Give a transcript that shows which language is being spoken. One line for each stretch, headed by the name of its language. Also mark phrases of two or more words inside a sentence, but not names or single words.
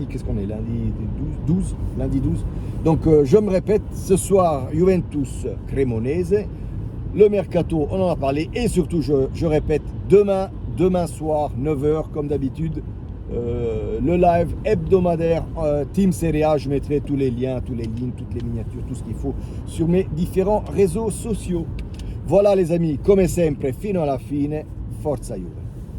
French: Qu'est-ce qu'on est, lundi 12 lundi 12. Donc je me répète, ce soir Juventus Cremonese, le mercato on en a parlé, et surtout je répète, demain soir 9h comme d'habitude, le live hebdomadaire Team Serie A. Je mettrai tous les liens, tous les lignes, toutes les miniatures, tout ce qu'il faut sur mes différents réseaux sociaux. Voilà les amis,
Italian: come sempre, fino alla fine, forza Juve.